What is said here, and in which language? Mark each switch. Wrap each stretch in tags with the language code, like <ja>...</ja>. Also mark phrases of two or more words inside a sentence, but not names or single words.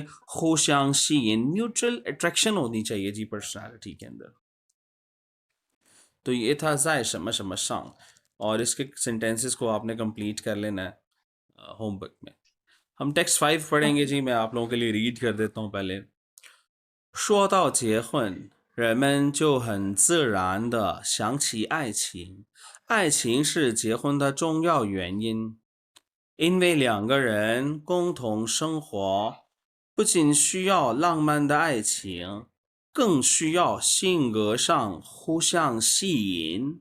<hi>खुशांग शीन,</hi> <en>neutral attraction</en> <hi>होनी चाहिए जी पर्सनालिटी के अंदर। तो ये था जाय शम शम शांग, और इसके सेंटेंसेस को आपने कंप्लीट कर लेना है होमवर्क में। हम टेक्स्ट 5 पढ़ेंगे जी, मैं आप लोगों के लिए रीड कर देता हूँ पहले।</hi> <zh>说到结婚，人们就很自然地想起爱情，爱情是结婚的重要原因。因为两个人共同生活，不仅需要浪漫的爱情，更需要性格上互相吸引。</zh>